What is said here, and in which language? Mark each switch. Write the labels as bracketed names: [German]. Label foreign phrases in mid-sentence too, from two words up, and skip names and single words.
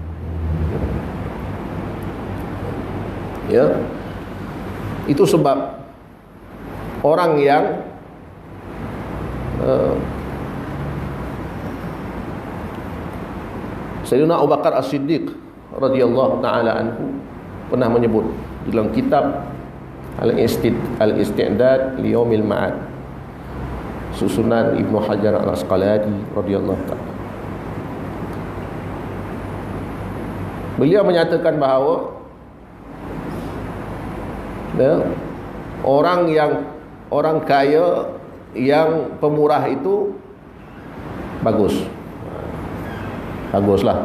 [Malay] Itu sebab orang yang Sayyidina Abu Bakar As-Siddiq [Arabic] رضي الله تعالى عنه [Malay] pernah menyebut dalam kitab Al-Isti'dad li Yaumil Ma'ad, susunan Ibnu Hajar Al-Asqalani [Arabic] رضي الله تعالى. [Malay] Beliau menyatakan bahawa orang kaya yang pemurah itu baguslah.